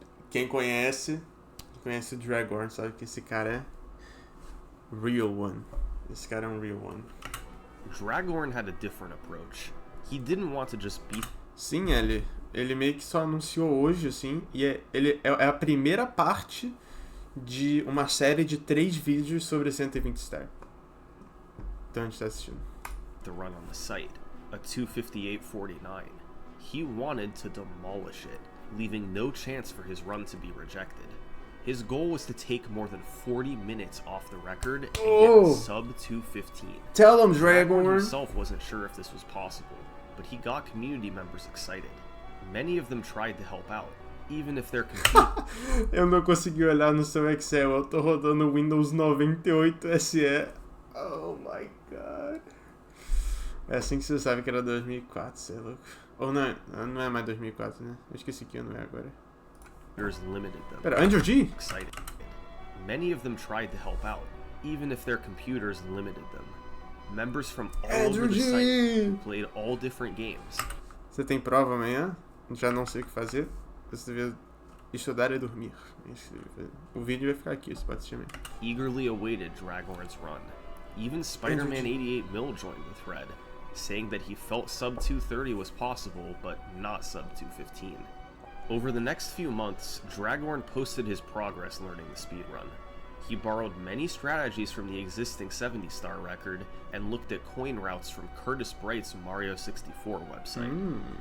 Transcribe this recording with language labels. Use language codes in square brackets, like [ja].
[pt] Quem conhece o Dragorn, sabe que esse cara é [en] real one. [pt] Esse cara é um [en] real one. Dragorn had a different approach. He didn't want to just beat. [pt] Sim, ele meio que só anunciou hoje, assim, e ele é a primeira parte de uma série de 3 vídeos sobre 120 Star. Então a gente tá assistindo. [en] The run on the site, a 258.49. He wanted to demolish it, leaving no chance for his run to be rejected. His goal was to take more than 40 minutes off the record and get a sub 215. Tell him, Dragorn Dragorn! himself wasn't sure if this was possible, but he got community members excited. Many of them tried to help out, even if their computer [pt] Eu não consegui olhar no seu Excel, eu tô rodando Windows 98 SE. [en] Oh my god. [pt] É assim que você sabe que era 2004, você é louco. Ou não é mais 2004, né? Eu esqueci que ano é agora. [en] limited them. [pt] Pera, Andrew G? [en] Excited. Many of them tried to help out, even if their computers limited them. Members from all over the site played all different games. [pt] Você tem prova amanhã? Já não sei o que fazer. Você devia estudar e dormir. O vídeo vai ficar aqui, você pode assistir mesmo. [en] Eagerly awaited Dragorn's run. Even Spider-Man 88 joined the thread, saying that he felt sub 230 was possible, but not sub 215. Over the next few months, Dragorn posted his progress learning the speedrun. He borrowed many strategies from the existing 70-star record and looked at coin routes from Curtis Bright's Mario 64 website.